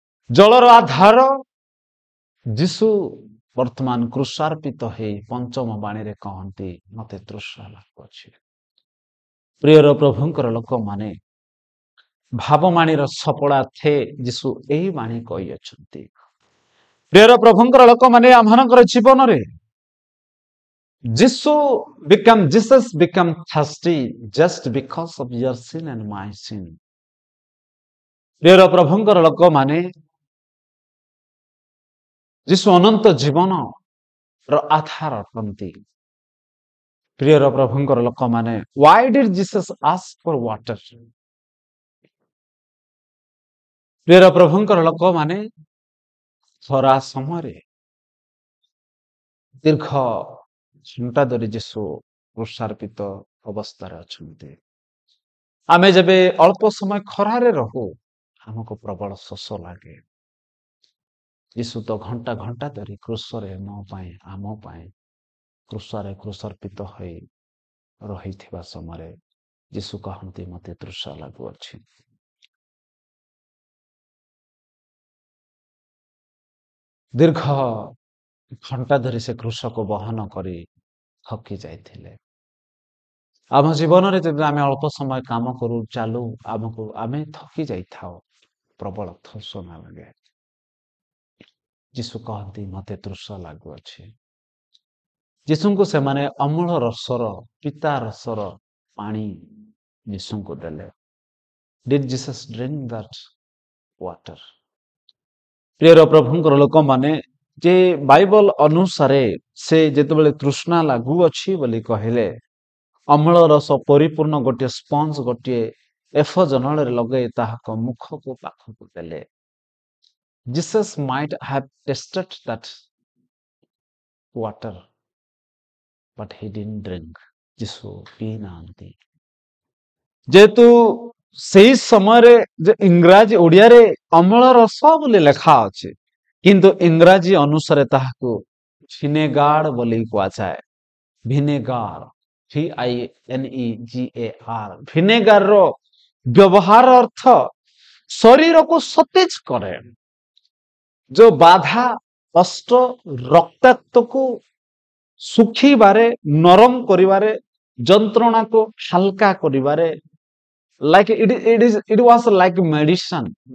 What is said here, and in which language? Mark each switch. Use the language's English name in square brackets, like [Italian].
[Odia] ଜଳର ଆଧାର ଯୀଶୁ ବର୍ତ୍ତମାନ କୃଷାର୍ପିତ ହେଇ ପଞ୍ଚମ ବାଣୀରେ କହନ୍ତି, ମତେ ତୃଷା ଲାଗୁଅଛି। ପ୍ରିୟର ପ୍ରଭୁଙ୍କର ଲୋକମାନେ, ଭାବବାଣୀର ସଫଳାର୍ଥେ ଯୀଶୁ ଏହି ବାଣୀ କହିଅଛନ୍ତି। ପ୍ରିୟର ପ୍ରଭୁଙ୍କର ଲୋକମାନେ, ଆମମାନଙ୍କର ଜୀବନରେ [English] Jesus become thirsty just because of your sin and my sin. [Odia] ପ୍ରିୟର ପ୍ରଭୁଙ୍କର ଲୋକମାନେ, ଯୀଶୁ ଅନନ୍ତ ଜୀବନର ଆଧାର ଅଟନ୍ତି। ପ୍ରିୟର ପ୍ରଭୁଙ୍କର ଲୋକମାନେ, [English] why did Jesus ask for water? [Odia] ପ୍ରିୟର ପ୍ରଭୁଙ୍କର ଲୋକମାନେ, ଖରା ସମୟରେ ଦୀର୍ଘ ଘଣ୍ଟା ଧରି ଯୀଶୁ କୃଷାର୍ପିତ ଅବସ୍ଥାରେ ଅଛନ୍ତି। ଆମେ ଯେବେ ଅଳ୍ପ ସମୟ ଖରାରେ ରହୁ, ଆମକୁ ପ୍ରବଳ ଶୋଷ ଲାଗେ। ଯୀଶୁ ତ ଘଣ୍ଟା ଘଣ୍ଟା ଧରି କୃଷରେ ମୋ ପାଇଁ, ଆମ ପାଇଁ କୃଷରେ କୃଷାର୍ପିତ ହୋଇ ରହିଥିବା ସମୟରେ ଯୀଶୁ କହନ୍ତି, ମତେ ତୃଷା ଲାଗୁଅଛି। ଦୀର୍ଘ ଘଣ୍ଟା ଧରି ସେ କୃଷକୁ ବହନ କରି ଥକି ଯାଇଥିଲେ। ଆମ ଜୀବନରେ ଯେବେ ଆମେ ଅଳ୍ପ ସମୟ କାମ କରୁ, ଚାଲୁ, ଆମେ ଥକି ଯାଇଥାଉ, ପ୍ରବଳ ତୃଷା ଲାଗେ। ଯୀଶୁ କହନ୍ତି, ମତେ ତୃଷା ଲାଗୁଅଛି। ଯୀଶୁଙ୍କୁ ସେମାନେ ଅମୂଳ ରସର, ପିତା ରସର ପାଣି ଯୀଶୁଙ୍କୁ ଦେଲେ। [English] Did Jesus drink that water? [Odia] ପ୍ରିୟର ପ୍ରଭୁଙ୍କର ଲୋକମାନେ, ଯେ ବାଇବଲ ଅନୁସାରେ ସେ ଯେତେବେଳେ ତୃଷ୍ଣା ଲାଗୁଅଛି ବୋଲି କହିଲେ, ଅମଳ ରସ ପରିପୂର୍ଣ୍ଣ ଗୋଟିଏ ସ୍ପଞ୍ଜ, ଗୋଟିଏ ଏଫ ଜନଳରେ ଲଗାଇ ତାହାଙ୍କ ମୁଖକୁ ପାଖକୁ ଦେଲେ। [English] Jesus might have tasted that water, but he didn't drink. [Odia] ଯୀଶୁ ପିଇ ନାହାନ୍ତି। ଯେହେତୁ ସେଇ ସମୟରେ ଯେ ଇଂରାଜୀ ଓଡ଼ିଆରେ ଅମଳ ରସ ବୋଲି ଲେଖା ଅଛି, କିନ୍ତୁ ଇଂରାଜୀ ଅନୁସାରେ ତାହାକୁ ଭିନେଗାର ବୋଲି କୁହାଯାଏ। ଭିନେଗାର, VINEGAR, ଭିନେଗାରର ବ୍ୟବହାର ଅର୍ଥ ଶରୀରକୁ ସତେଜ କରେ, ଯୋଉ ବାଧା କଷ୍ଟ ରକ୍ତାକ୍ତକୁ ଶୁଖିବାରେ, ନରମ କରିବାରେ, ଯନ୍ତ୍ରଣାକୁ ହାଲକା କରିବାରେ, [English] like it was like medicine.